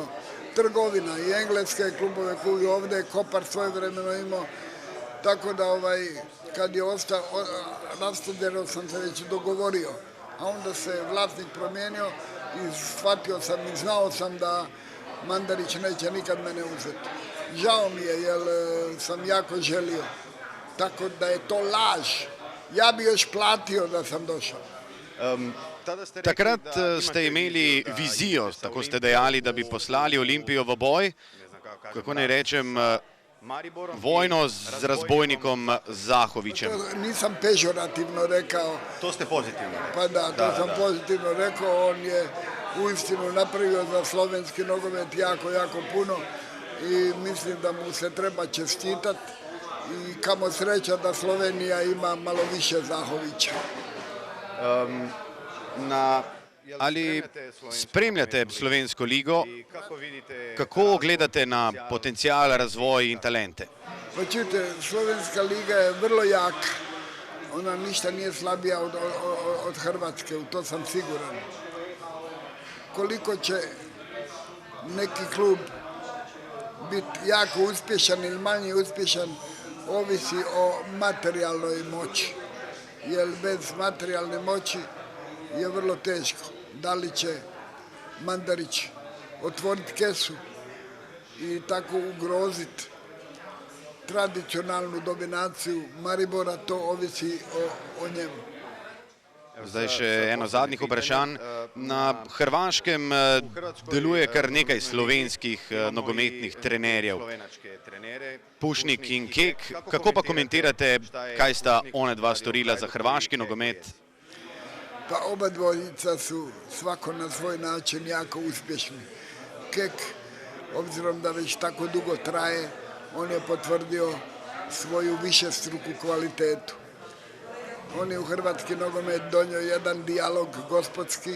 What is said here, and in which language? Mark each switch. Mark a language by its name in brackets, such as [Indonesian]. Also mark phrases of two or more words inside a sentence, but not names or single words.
[Croatian] Trgovina i engleske klubove koji ovdje Kopar svojevremeno imao, tako da kad je ostao, rastavljeno sam se već dogovorio, a onda se vlasnik promijenio i shvatio sam i znao sam da Mandarić neće nikad mene uzeti. Žao mi je jer sam jako želio. Tako da je to laž. Ja bi još platio da sam došao. [Slovenian] Takrat ste imeli vizijo, tako ste dejali, da bi poslali Olimpijo v boj, kako naj rečem, vojno z razbojnikom Zahovićem. [Croatian] Nisam pežorativno rekao. [Slovenian] To ste pozitivno. [Croatian] Pa da, to sam pozitivno rekao. On je uistinu napravio za slovenski nogomet jako, jako puno i mislim da mu se treba čestitati. I kamo sreća da Slovenija ima malo više Zahovića. [Slovenian] Ali spremljate slovensko ligo, kako gledate na potencijal, razvoj in talente? [Croatian] Pa čujte, slovenska liga je vrlo jaka. Ona ništa nije slabija od Hrvatske, u to sam siguran. Koliko će neki klub biti jako uspješan ili manje uspješan, ovisi o materijalnoj moći, jer bez materijalne moći je vrlo teško. Da li će Mandarić otvoriti kesu i tako ugroziti tradicionalnu dominaciju Maribora, to ovisi o njemu. [Slovenian] Zdaj še eno zadnjih vprašanj. Na Hrvaškem deluje kar nekaj slovenskih nogometnih trenerjev. Pušnik in Kek. Kako pa komentirate, kaj sta one dva storila za hrvaški nogomet? [Croatian] Pa oba dvojica su svako na svoj način jako uspješni. Kek, obzirom da već tako dugo traje, on je potvrdio svoju višestruku kvalitetu. On je u hrvatski nogomet donio jedan dijalog gospodski.